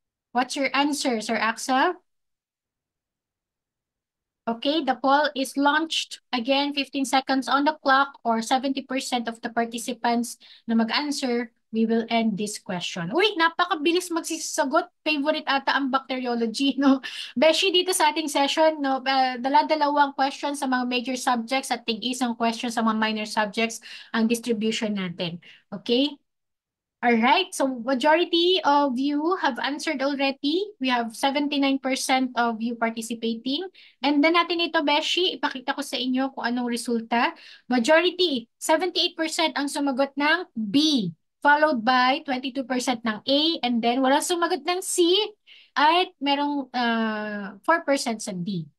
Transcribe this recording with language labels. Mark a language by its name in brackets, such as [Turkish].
[English] What's your answer, Sir Axel? Okay, the poll is launched. Again, 15 seconds on the clock or 70% of the participants [Filipino] na mag-answer, [English] we will end this question. [Filipino] Uy, napakabilis magsisagot. Favorite ata ang bacteriology, no? Beshi, dito sa ating session, no, dala-dalawang questions sa mga major subjects at tig-isang question sa mga minor subjects ang distribution natin. [English] Okay? All right, so majority of you have answered already. We have 79% of you participating. [Filipino] And then natin ito, Beshi, ipakita ko sa inyo kung anong resulta. Majority, 78% ang sumagot ng B, [English] followed by [Filipino] 22% ng A, and then walang sumagot ng C, at merong 4% sa D.